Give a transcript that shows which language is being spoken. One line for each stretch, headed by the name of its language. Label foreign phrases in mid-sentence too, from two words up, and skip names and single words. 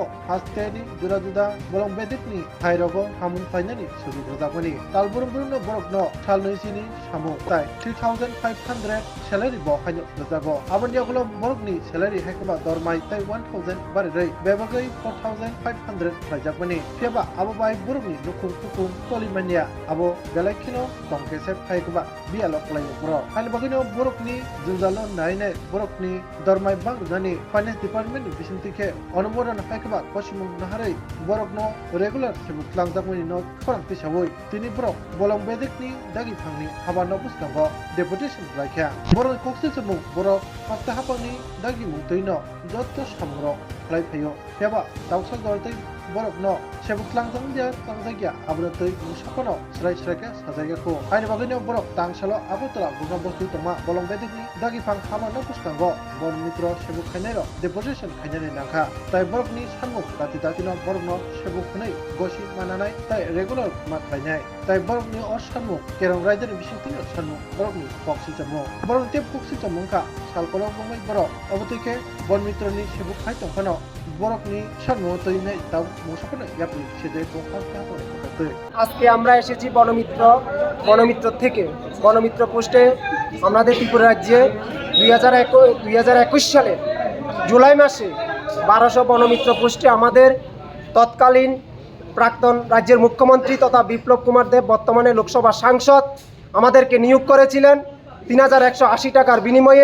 Kok Borok: haste ni juda bolong bedikni hairogo hamung khlainani subi jakoni tal burum no borokno salnoisini samung tai 3500 salary bo khaino jago abani oglo borokni salary haikaba dormai tai 1000 bari rei bebagai 4500 khlaijakoni keba abo bai borokni nukum kukum tolimania abo galaikino tongkese haikaba bialok layo bro hal bagino borokni jujalo naine borokni dormai bang jani
English: finance department
Kok Borok: ni bisintike অনুমোদন হাইকবা কসিমুং নাহারে বরকনো রেগুলার সেবুক লাংজাকমনি ন খরাং পিসাবই তিনি বরক বলং বেদিকনি দাগি ফাংনি হাবা নবুসকাঙ্গ ডেপুটেশন রাইখা বরং কক্সি সেবুক বরক হাস্তে হাপাংনি দাগি মুতৈন যত সামর লাইফাयो পেবা দাউসা গরতৈ বরকনো সেবুক লাংজাংদিয়া তাংজাগিয়া আবরতৈ মুসাকনো স্রাইকে সাজাইগাকো আইনি বাগিনো বরক তাংসালো আবতলা গুনা বস্তু তমা বলং বেদিকনি দাগি ফাং হাবা নবুসকাঙ্গ বন মিত্র সেবুক খাইনাইর ডেপুটেশন খাইনানি নাখা তাই বরকনি সামুক দাতিনো বরকনো সেবুক খनै গসি মানানাই তাই রেগুলার মাত খাইনাই তাই বরকনি অ সামুক কেরং রাইজার বিশিংতিনো সামুক বরকনি পক্সি চামু বরং তেপ পক্সি চামুংকা সালকলো বংমাই বরক অবতিকে বন মিত্রনি সেবুক খাই তংখানো বরকনি সামু তৈনাই তাও মুসাকনো ইয়াপনি সেজে তো হাস্তা করতে
Bangla: আজকে আমরা এসেছি বনমিত্র থেকে বনমিত্র পোস্টে আমাদের ত্রিপুরা রাজ্যে 2021 সালে জুলাই মাসে 1200 বনমিত্র পোস্টে আমাদের তৎকালীন প্রাক্তন রাজ্যের মুখ্যমন্ত্রী তথা বিপ্লব কুমার দেব বর্তমানে লোকসভা সাংসদ আমাদেরকে নিয়োগ করেছিলেন 3180 টাকার বিনিময়ে।